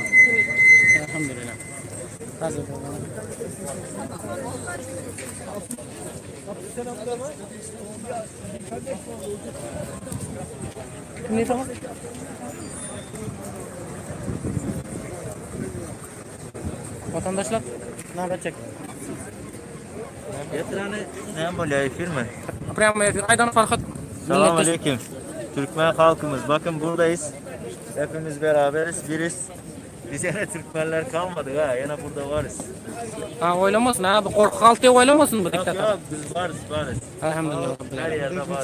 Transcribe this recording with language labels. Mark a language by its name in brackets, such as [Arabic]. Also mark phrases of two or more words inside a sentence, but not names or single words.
[Turkish] Elhamdülillah. Hazır. Ne tamam? Vatandaşlar ne yapacak? Ne böyle efir mi? [Russian] Prямо эфир. [Turkish] Aydan Farhat. Selamünaleyküm. Türkmen halkımız. Bakın buradayız. Hepimiz beraberiz. Biriz. Biz yine Türkmenler kalmadık ha. Yine burada varız. Ha oylamasın ha. Bu korku haltı oylamasın bu Yok diktatör. yok biz varız varız. Elhamdülillah. Her yerde varız.